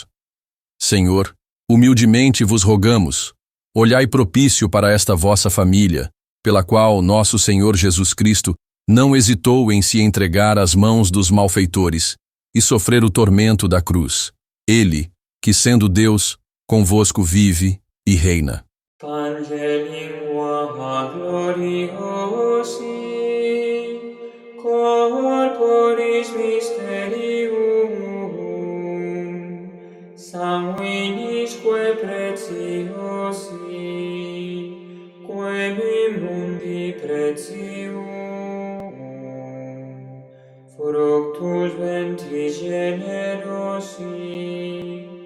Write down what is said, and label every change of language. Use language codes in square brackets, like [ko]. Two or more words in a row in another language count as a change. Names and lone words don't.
[pt] Senhor, humildemente vos rogamos, olhai propício para esta vossa família, pela qual nosso Senhor Jesus Cristo não hesitou em se entregar às mãos dos malfeitores e sofrer o tormento da cruz. Ele, que sendo Deus, convosco vive e reina. [la] Corporis mysterium sanguinisque preciosi, quem mundi pretium, fructus ventris generosi,